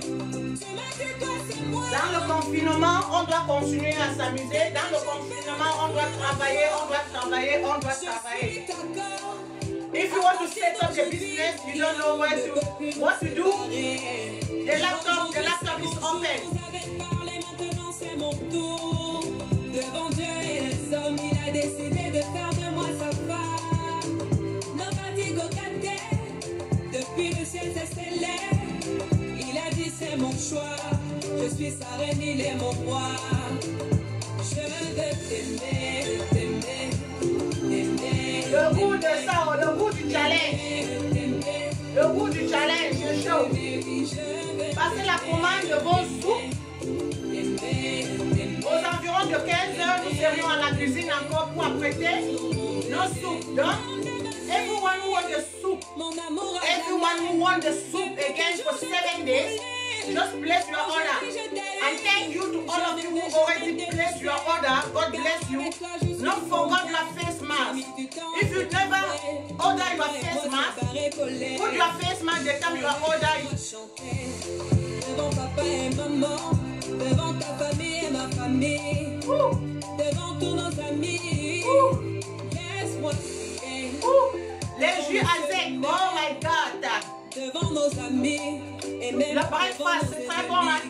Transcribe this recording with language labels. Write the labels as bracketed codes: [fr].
[fr] le confinement, on doit continuer à s'amuser. Dans le confinement, on doit travailler, on doit travailler, on doit travailler. [en] If you want to set up your business, you don't know what to do. The laptop is open. [fr] C'est mon tour. Devant Dieu et les hommes, il a décidé de faire de moi sa femme. [en] Nobody go get there. [fr] Depuis le ciel s'est scellé. Il a dit c'est mon choix. Je suis sa reine, il est mon roi. Je veux t'aimer, t'aimer, t'aimer. Le goût de ça, le goût du challenge. Le goût du challenge, c'est chaud. Passez la commande de vos soupes. Aux environs de 15 heures, nous serions à la cuisine encore pour apprêter nos soupes. [en] Donc, everyone who wants the soup, everyone who wants the soup again for 7 days, just place your order. And thank you to all of you who already placed your order. God bless you. Don't forget your face mask. If you never order your face mask, put your face mask the time you are ordering. [fr] Devant papa et maman, devant ta famille et ma famille, devant tous nos amis, laisse-moi crier. Les jus à sec, [en] oh my God. [fr] Devant nos amis et même le breakfast, c'est très bon, hein?